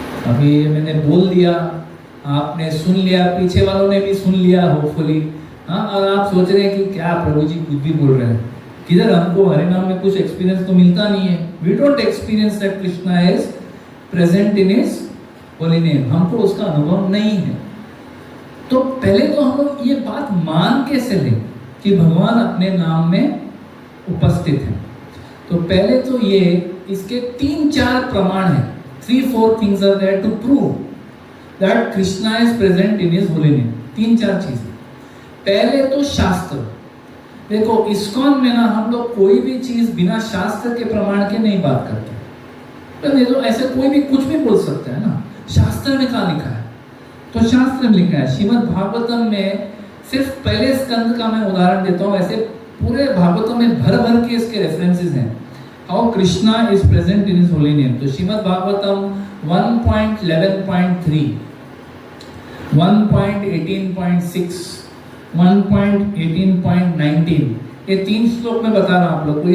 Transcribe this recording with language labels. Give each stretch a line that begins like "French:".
Hindi: अभी मैंने बोल दिया, आपने सुन लिया, पीछे वालों ने भी सुन लिया होपफुली, हाँ, और आप सोच रहे हैं कि क्या प्रभु जी कुछ भी बोल रहे हैं, किधर हमको हरि नाम में कुछ एक्सपीरियंस तो मिलता नहीं है।
English: we don't experience that Krishna is present in his holy name,
Hindi: हमको उसका अनुभव नहीं है। तो पहले तो हम लोग ये बात मान के चले कि भगवान अपने नाम में उपस्थित है। तो पहले तो ये इसके 3-4 प्रमाण हैं,
English: 3-4 things are there to prove that Krishna is present in his holy name।
Hindi: 3-4 चीजें। पहले तो शास्त्र, देखो इस्कॉन में ना हम लोग कोई भी चीज बिना शास्त्र के प्रमाण के नहीं बात करते। तो देखो ऐसे कोई भी कुछ भी बोल सकता है ना, शास्त्र में क्या लिखा है? तो शास्त्र में लिखा है, श्रीमद् भागवतम में सिर्फ पहले स्कंद का मैं उदाहरण देता हूँ, ऐसे पूरे भागवतम में भर भर के इसके रेफरेंसेस हैं,
English: How Krishna is present in his holy name.
Hindi: तो श्रीमद् भागवतम 1.11.3, 1.18.6, 1.18.19, ये 3 श्लोक में बता रहा हूं आप लोग को।